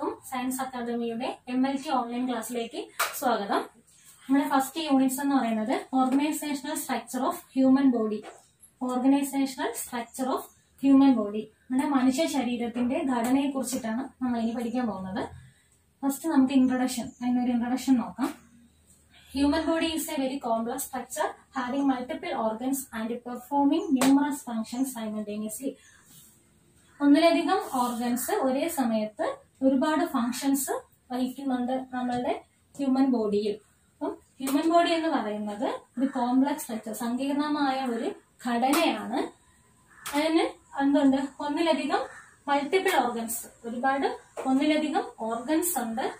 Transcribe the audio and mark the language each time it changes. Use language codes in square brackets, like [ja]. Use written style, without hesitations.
[ml] Science അക്കാദമിയുടെ MLT online ക്ലാസ്സിലേക്ക് സ്വാഗതം. നമ്മുടെ ഫസ്റ്റ് യൂണിറ്റ്സ് എന്ന് പറയുന്നത് organisational structure of human body. Organisational structure of human body നമ്മുടെ മനുഷ്യ ശരീരത്തിന്റെ ഘടനയെ കുറിച്ചിട്ടാണ് നമ്മൾ ഇനി പഠിക്കാൻ പോകുന്നത്. ഫസ്റ്റ് നമുക്ക് അതിനൊരു ഇൻട്രൊഡക്ഷൻ നോക്കാം. [en] Human body is a very complex structure having multiple organs and performing numerous functions simultaneously. [ml] ഒന്നിലധികം ഓർഗൻസ് ഒരേ സമയത്ത് ഒരുപാട് ഫങ്ഷൻസ് വഹിക്കുന്നുണ്ട് നമ്മളുടെ ഹ്യൂമൻ ബോഡിയിൽ. അപ്പം ഹ്യൂമൻ ബോഡി എന്ന് പറയുന്നത് ഒരു കോംപ്ലക്സ് സ്ട്രക്ചർ, സങ്കീർണമായ ഒരു ഘടനയാണ്. അതിന് എന്തുണ്ട്? ഒന്നിലധികം മൾട്ടിപ്പിൾ ഓർഗൻസ്, ഒന്നിലധികം ഓർഗൻസ് ഉണ്ട്.